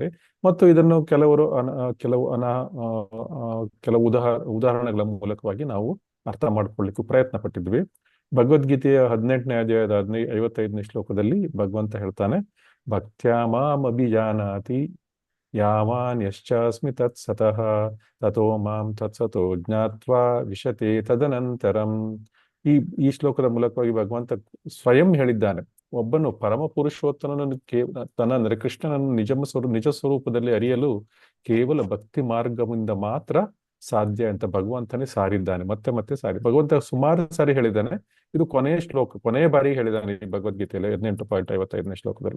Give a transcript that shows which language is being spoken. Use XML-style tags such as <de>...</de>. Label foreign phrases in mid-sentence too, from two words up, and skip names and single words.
<kn>ಮತ್ತು ಇದನ್ನು ಕೆಲವು ಉದಾಹರಣೆಗಳ ಮೂಲಕವಾಗಿ ನಾವು ಅರ್ಥ ಮಾಡಿಕೊಳ್ಳಿಕ್ಕೂ ಪ್ರಯತ್ನ ಪಟ್ಟಿದ್ವಿ. ಭಗವದ್ಗೀತೆಯ 18ನೇ ಅಧ್ಯಾಯದ 55ನೇ ಶ್ಲೋಕದಲ್ಲಿ ಭಗವಂತ ಹೇಳ್ತಾನೆ,</kn> <sa>ಭಕ್ತ್ಯಾ ಮಾಂ ಅಭಿಜಾನಾತಿ ಯಾವಾನ್ ಯಶ್ಚಾಸ್ಮಿ ತತ್ಸತಃ ತಥೋ ಮಾಂ ತತ್ಸತೋ ಜ್ಞಾತ್ವಾ ವಿಶತೆ ತದನಂತರಂ.</sa> <kn>ಈ ಶ್ಲೋಕದ ಮೂಲಕವಾಗಿ ಭಗವಂತ ಸ್ವಯಂ ಹೇಳಿದ್ದಾನೆ, ಒಬ್ಬನು ಪರಮ ಪುರುಷೋತ್ತಮನನ್ನು ತನ್ನ ಕೃಷ್ಣನನ್ನು ನಿಜ ಸ್ವರೂಪದಲ್ಲಿ ಅರಿಯಲು ಕೇವಲ ಭಕ್ತಿ ಮಾರ್ಗದಿಂದ ಮಾತ್ರ ಸಾಧ್ಯ ಅಂತ ಭಗವಂತನೇ ಸಾರಿದ್ದಾನೆ. ಮತ್ತೆ ಮತ್ತೆ ಭಗವಂತ ಸುಮಾರು ಸಾರಿ ಹೇಳಿದ್ದಾನೆ. ಇದು ಕೊನೆಯ ಬಾರಿ ಹೇಳಿದ್ದಾನೆ ಈ ಭಗವದ್ಗೀತೆಯಲ್ಲಿ 18.55ನೇ ಶ್ಲೋಕದಲ್ಲಿ.</kn>